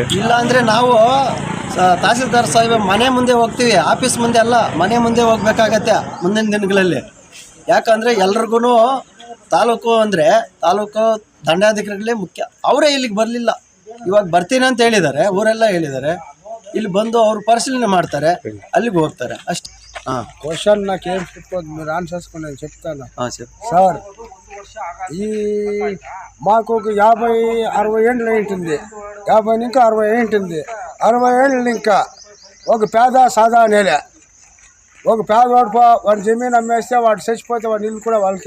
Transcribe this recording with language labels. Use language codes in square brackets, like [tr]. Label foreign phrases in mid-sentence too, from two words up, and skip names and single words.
[kn] ಇಲ್ಲ ಅಂದರೆ ನಾವು ತಹಸೀಲ್ದಾರ್ ಸಾಹೇಬ್ ಮನೆ ಮುಂದೆ ಹೋಗ್ತೀವಿ, ಆಫೀಸ್ ಮುಂದೆ ಅಲ್ಲ, ಮನೆ ಮುಂದೆ ಹೋಗ್ಬೇಕಾಗತ್ತೆ ಮುಂದಿನ ದಿನಗಳಲ್ಲಿ. ಯಾಕಂದರೆ ಎಲ್ರಿಗೂ ತಾಲೂಕು ಅಂದರೆ ತಾಲೂಕು ದಂಡಾಧಿಕಾರಿಗಳೇ ಮುಖ್ಯ. ಅವರೇ ಇಲ್ಲಿಗೆ ಬರಲಿಲ್ಲ, ಇವಾಗ ಬರ್ತೀನಿ ಅಂತ ಹೇಳಿದ್ದಾರೆ, ಊರೆಲ್ಲ ಹೇಳಿದ್ದಾರೆ. ಇಲ್ಲಿ ಬಂದು ಅವರು పరిశీలన ಮಾಡ್ತಾರೆ, అಲ್ಲಿಗೆ ಹೋಗ್ತಾರೆ అಷ್ಟೇ. [te] క్వశ్చన్ నాకేం చెప్పొద్దు, మీరు ఆన్సర్స్ నేను చెప్తాను సార్. ఈ మాకు ఒక 50-60 ఏళ్ళు ఉంటుంది, 50 ఇంకా 60 ఉంటుంది. 60 ఏళ్ళు ఇంకా ఒక పేద సాదా నేలే, ఒక పేదవాడు వాడి జమీన్ అమ్మేస్తే వాడు చచ్చిపోతే వాడి ఇల్లు కూడా వాళ్ళకే.